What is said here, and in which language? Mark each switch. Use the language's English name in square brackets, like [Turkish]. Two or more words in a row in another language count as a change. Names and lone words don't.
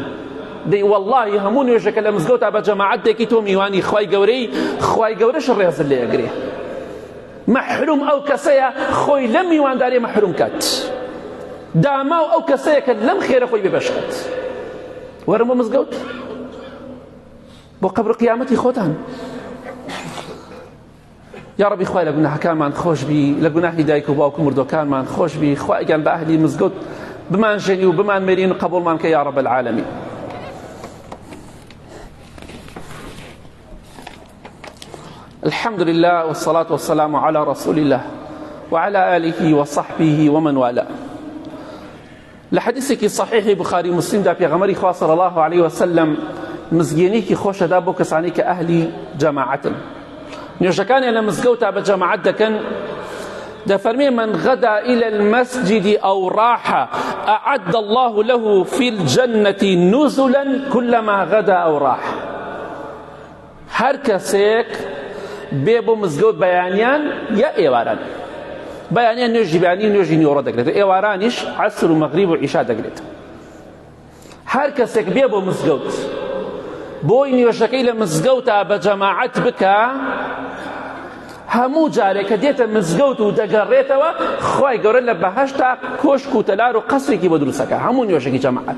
[Central Kurdish] دەی وەڵڵاهی هەموو نوێژەکە لە مزگەوتا بە جەماعەت دێکی تۆ میوانی خوای گەورەی، خوای گەورەش ڕێزت لێگرێ. مەحروم ئەو کەسەیە خۆی لەم میواندارێ مەحروم کات، داماو ئەو کەسەیە کە لەم خێرە خۆی بێبەشکات. وەرە بۆ مزگەوت بۆ قەبر قیامەتی خۆتان. [Arabic] يا ربي [Central Kurdish] خوای لە گوناحەکانمان خۆش بی، لە گوناحی دایک و باوک و مردوەکانمان خۆش بی. خوایگیان بە ئەهلی مزگەوت بمان ژێنی و بمان مێرین و قبوڵمان کە [Arabic] یا رب العالمین. الحمد لله والصلاة والسلام على رسول الله وعلى آله وصحبه ومن والاه. [Central Kurdish] لحديثك صحيح بخاري مسلم دا پیغمبری خوا [Arabic] صلی الله عليه وسلم [Central Kurdish] مزگێنێکی خۆشە دا بۆ کەسانی کە ئەهلی جەماعەتن. نوێژەکانیان لە مزگەوتا بە جەماعەت دەکەن. [Arabic] دەفەرمێ من غدا إلى المسجد أو راح أعد الله له في الجنة نزلا كلما غدا أو راح. [Central Kurdish] هەر کەسێک بێ بۆ مزگەوت بەیانیان یا ئێواران، بەیانیان نوێژی بەیانی و نوێژی نیوەڕۆ دەگرێت، ئێوارانیش عەسر و مەغریب و عیشا دەگرێت. هەر کەسێک بێ بۆ مزگەوت بۆی نوێژەکەی لە مزگەوتا بە جەماعەت بکە هەموو جارێک کە دێتە مزگەوت و دەگەڕێتەوە خوای گەورە لە بەهەشتا کۆشک و تەلار و قەسرێکی بۆ دروستەکە هەموو نوێژێکی جەماعەت.